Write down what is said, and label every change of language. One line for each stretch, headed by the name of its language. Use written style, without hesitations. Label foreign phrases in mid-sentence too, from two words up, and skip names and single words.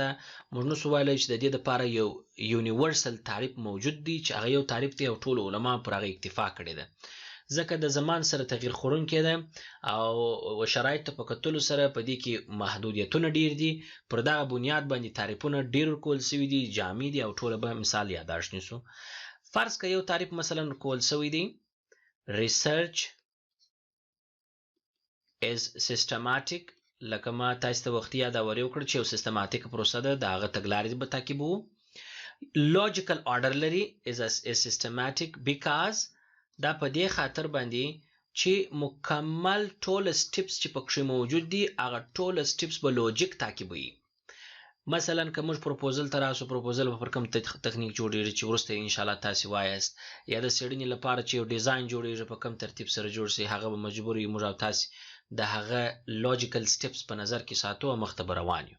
Pashto: موږ نسو ویلی چې د دې دپاره یو یونیورسل تعریف موجود دی چې هغه یو تعریف دی او ټولو علما پر هغه اکتفا کړې ده، ځکه د زمان سره تغییر خوړونکی ده او شرایطو په کتلو سره په دې کې محدودیتونه ډیر دي. پر دغه بنیاد باندې تعریفونه ډیر ورکول سوي دي، جامع دي او ټوله به مثال یاداشت نیسو. فرض که یو تعریف مثلا ورکول سوی دی
English: research is systematic،
Pashto: لکه ما تاسو ته وختي یادورې وکړه چې یو سیستماتیک پروسه ده، د هغه تګلارې به تعقیبوو.
English: logical order
Pashto: لري
English: is systematic because
Pashto: دا په دې خاطر باندې چې مکمل ټول سټیپس چې پکې موجود دي هغه ټول سټیپس به لوجیک تعقیبوي. مثلا که موږ پروپوزل ته راسو، پروپوزل به پر کوم تخنیک جوړیږي چې وروسته ان شاء الله تاسو وایاست، یا د څېړنې لپاره چې یو ډیزاین جوړیږي په کوم ترتیب سره جوړ شي، هغه به مجبور یو موږ او تاسو د هغه
English: logical steps
Pashto: په نظر کې ساتو او مخ ته به روان یو.